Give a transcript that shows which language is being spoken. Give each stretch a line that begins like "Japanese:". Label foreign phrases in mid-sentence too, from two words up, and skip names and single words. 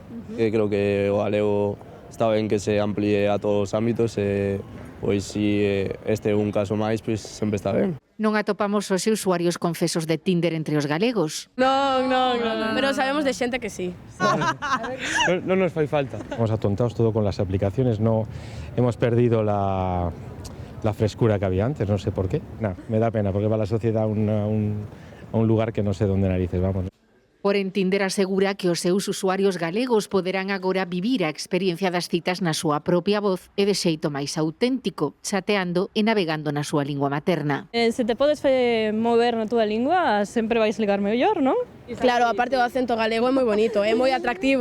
Galician: Creo que o galego está ben que se amplíe a todos os ámbitos e pois si este é un caso máis, pois sempre está ben. Non atopamos os usuarios confesos de Tinder entre os galegos. Non, pero sabemos de xente que sí. Non nos fai falta.
Spanish: Hemos atontados todo con las aplicaciones, no hemos perdido la frescura que había antes, no sé por qué. Me da pena porque va la sociedad a un lugar que no sé dónde narices vamos.
Galician: Porén, Tinder asegura que os seus usuarios galegos poderán agora vivir a experiencia das citas na súa propia voz e de xeito máis auténtico, chateando e navegando na súa lingua materna. Se te podes mover na túa lingua, sempre vais ligar mellor, non? Claro, aparte o acento galego é moi bonito, é moi atractivo.